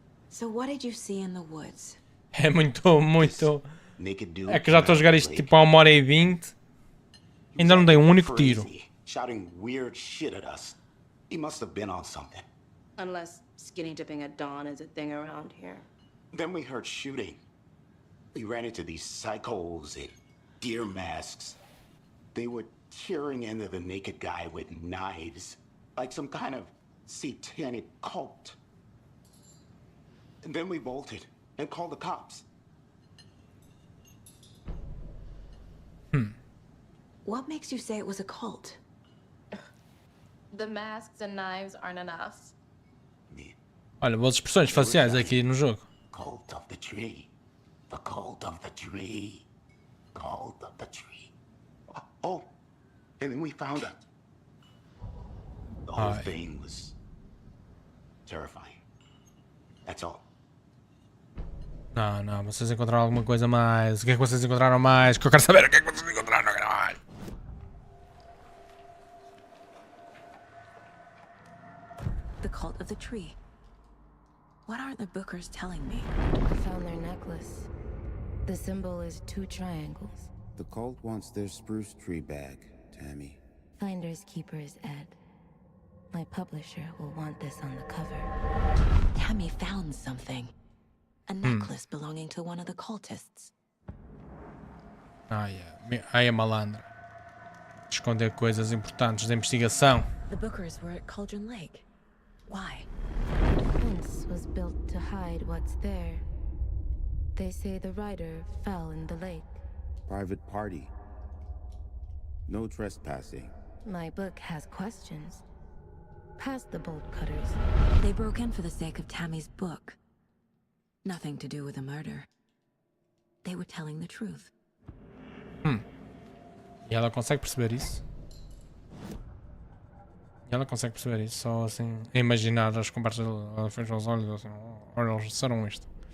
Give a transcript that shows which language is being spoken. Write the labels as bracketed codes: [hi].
[en] So what did you see in the woods? [pt] É muito... [en] Naked dude [pt] É que já estou a jogar isto tipo há 1h20. Ainda não dei um único tiro. [en] Shouting weird shit at us. He must have been on something. Unless skinny dipping at dawn is a thing around here. Then we heard shooting. We ran into these psychos in deer masks. They were tearing into the naked guy with knives, like some kind of satanic cult. And then we bolted and called the cops. What makes you say it was a cult? The masks and knives aren't enough. [pt] Olha, boas expressões faciais aqui no jogo. [en] Cult of the tree. The cult of the tree. Cult of the tree. Oh, and then we found her. The whole thing was terrifying. That's all. [pt] Não, vocês encontraram alguma coisa mais. O que é que vocês encontraram mais? Que eu quero saber o que é que vocês encontraram mais. [en] The cult of the tree. What aren't the Bookers telling me? I found their necklace. The symbol is 2 triangles. The cult wants their spruce tree back, Tammy. Finders keepers, Ed. My publisher will want this on the cover. Tammy found something. A necklace belonging to one of the cultists. [pt] Aí é malandra. Esconder coisas importantes da investigação. [en] The Bookers were at Cauldron Lake. Why? The fence was built to hide what's there. They say the rider fell in the lake. Private party. No trespassing. My book has questions. Past the bolt cutters. They broke in for the sake of Tammy's book. Nothing to do with the murder. They were telling the truth. [pt] E ela consegue perceber isso? Só assim, a imaginar as conversas. Ela fecha os olhos assim, olha, eles disseram isto.